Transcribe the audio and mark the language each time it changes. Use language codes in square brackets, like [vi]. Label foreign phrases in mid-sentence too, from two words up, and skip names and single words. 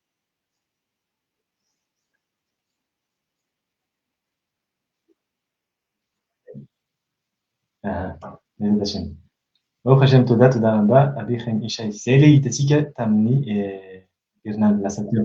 [he] Baruch Hashem. Baruch Hashem toda raba Rabbi Chaim Ishai. [mg] Izay ilay hitantsika tamin'ny herinandro lasa teo.